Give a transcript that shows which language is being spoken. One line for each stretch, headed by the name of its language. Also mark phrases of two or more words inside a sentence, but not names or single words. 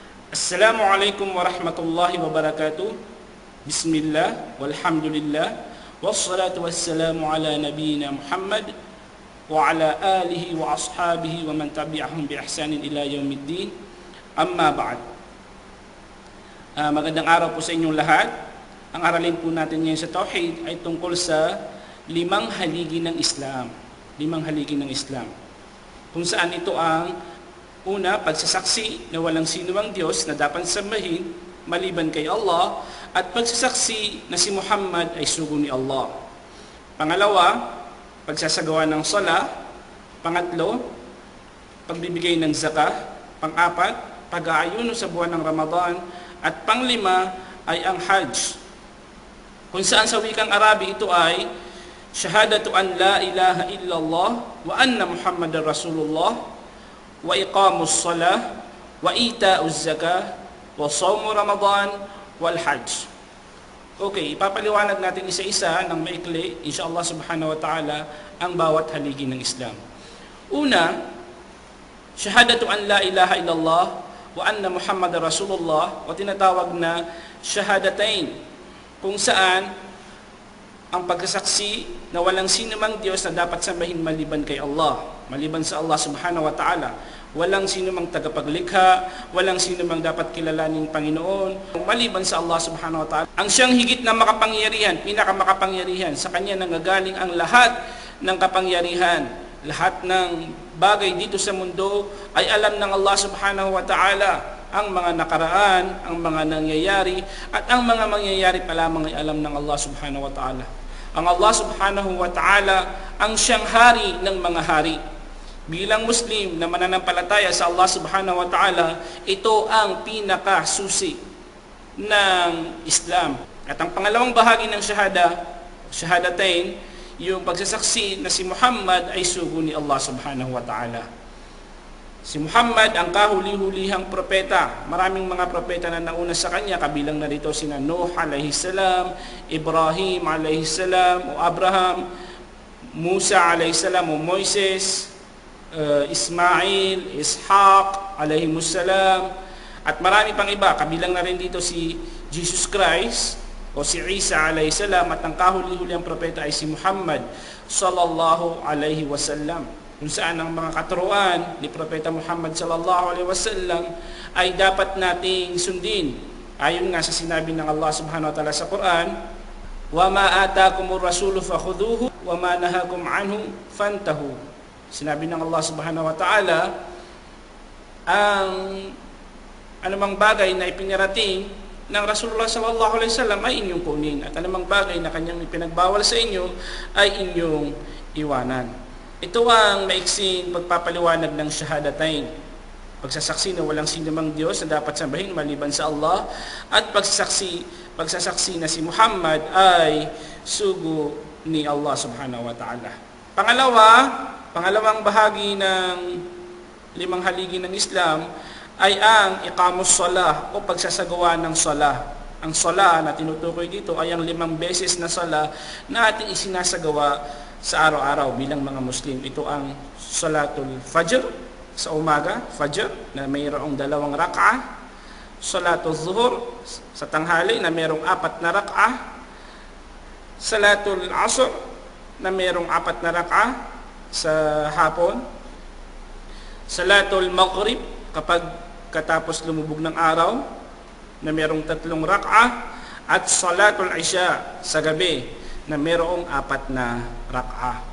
Arabic: السلام عليكم ورحمة الله وبركاته. بسم الله، والحمد لله، والصلاة والسلام على نبينا محمد وعلى آله وأصحابه ومن تبعهم بإحسان إلى يوم الدين. أما بعد.
Filipino: Magandang araw po sa inyong lahat. Ang aralin po natin ngayon sa Tauhid ay tungkol sa limang haligi ng Islam. Limang haligi ng Islam. Kung saan ito ang una, pagsasaksi na walang sinuwang Diyos na dapat sambahin maliban kay Allah, at pagsasaksi na si Muhammad ay sugo ni Allah. Pangalawa, pagsasagawa ng sala. Pangatlo, pagbibigay ng zakah. Pang-apat, pag-aayuno sa buwan ng Ramadan. At panglima ay ang Hajj. Kung saan sa wikang Arabi ito ay
Arabic: شهادة أن لا إله إلا الله وأن محمدا رسول الله وإقام الصلاة وإيتاء الزكاة وصوم رمضان والحج.
Filipino: Okay, ipapaliwanag natin isa-isa ng maikli, insyaAllah
Arabic: سبحانه وتعالى,
Filipino: ang bawat haligi ng Islam. Una,
Arabic: شهادة أن لا إله إلا الله وأن محمدا رسول الله,
Filipino: o tinatawag na Shahadatain, kung saan ang pagsasaksi na walang sinumang Diyos na dapat sambahin maliban kay Allah, maliban sa Allah
Arabic: سبحانه وتعالى.
Filipino: Walang sinumang tagapaglikha, walang sinumang dapat kilalaning Panginoon, maliban sa Allah
Arabic: سبحانه وتعالى.
Filipino: Ang siyang higit na makapangyarihan, pinakamakapangyarihan, sa Kanya nanggagaling ang lahat ng kapangyarihan. Lahat ng bagay dito sa mundo ay alam ng Allah
Arabic: سبحانه وتعالى.
Filipino: Ang mga nakaraan, ang mga nangyayari, at ang mga mangyayari pa lamang ay alam ng Allah
Arabic: سبحانه وتعالى.
Filipino: Ang Allah
Arabic: سبحانه وتعالى
Filipino: ang siyang hari ng mga hari. Bilang Muslim na mananampalataya sa Allah
Arabic: سبحانه وتعالى,
Filipino: ito ang pinakasusi ng Islam. At ang pangalawang bahagi ng shahadatain, yung pagsasaksi na si Muhammad ay sugo ni Allah
Arabic: سبحانه وتعالى.
Filipino: Si Muhammad ang kahuli-hulihang propeta. Maraming mga propeta na nauna sa kanya, kabilang na rito sina Nuh
Arabic: عليه السلام,
Filipino: Ibrahim
Arabic: عليه السلام,
Filipino: o Abraham, Musa
Arabic: عليه السلام,
Filipino: o Moises, Ismail, Ishaq
Arabic: عليه السلام,
Filipino: at marami pang iba. Kabilang na rin dito si Jesus Christ o si Isa
Arabic: عليه السلام,
Filipino: at ang kahuli-hulihang propeta ay si Muhammad
Arabic: صلى الله عليه وسلم.
Filipino: Kung saan ang mga katuruan ni Propeta Muhammad
Arabic: صلى الله عليه وسلم
Filipino: ay dapat nating sundin. Ayon nga sa sinabi ng Allah
Arabic: سبحانه وتعالى
Filipino: sa Quran,
Arabic: "وما آتاكم الرسول فخذوه وما نهاكم عنه فانتهوا."
Filipino: Sinabi ng Allah
Arabic: سبحانه وتعالى,
Filipino: ang anumang bagay na ipinarating ng
Arabic: رسول الله صلى الله عليه وسلم
Filipino: ay inyong kunin, at anumang bagay na kanyang ipinagbawal sa inyo ay inyong iwanan. Ito ang maiksing pagpapaliwanag ng shahadatain. Pagsasaksi na walang sinumang Diyos na dapat sambahin maliban sa Allah, at pagsasaksi na si Muhammad ay sugo ni Allah
Arabic: سبحانه وتعالى.
Filipino: Pangalawang bahagi ng limang haligi ng Islam ay ang
Arabic: إقام الصلاة
Filipino: o pagsasagawa ng salah. Ang salah na tinutukoy dito ay ang 5 beses na salah na ating isinasagawa sa araw-araw bilang mga Muslim. Ito ang
Arabic: صلاة الفجر
Filipino: sa umaga, Fajr, na mayroong 2 rak'ah.
Arabic: صلاة الظهر
Filipino: sa tanghali na mayroong 4 na rak'ah.
Arabic: صلاة العصر
Filipino: na mayroong 4 na rak'ah sa hapon.
Arabic: صلاة المغرب
Filipino: kapag katapos lumubog ng araw na mayroong 3 rak'ah. At
Arabic: صلاة العشاء
Filipino: sa gabi na mayroong 4 na rak'ah.